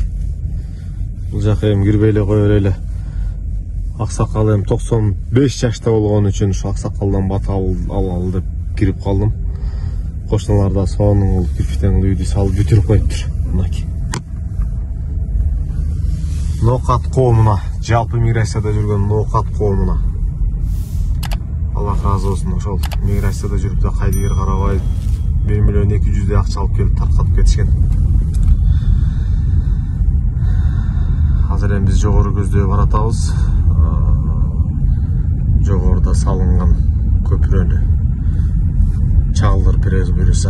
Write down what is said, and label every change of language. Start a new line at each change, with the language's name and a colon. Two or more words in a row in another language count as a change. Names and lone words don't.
Kyrgyz: Бул жака эми кирбей эле кое берели. Аксакал эми 95 жашта болгон үчүн ушу аксакалдан бата алалы деп кирип калдым. Кошуналар да сонун кирпичтен үйдү салып бүтүрүп коюптур. Мынакей. Нокат коомуна, жалпы миграцияда жүргөн Нокат коомуна Алла ыраазы болсун. Ошол миграцияда жүрүп да кайдыгер карабай 1 миллион 200 акча алып келип таркатып кетишкен. Азыр эми биз жогору көздөй баратабыз. Жогоруда салынган көпүрөнү чагылдырып беребиз буюрса.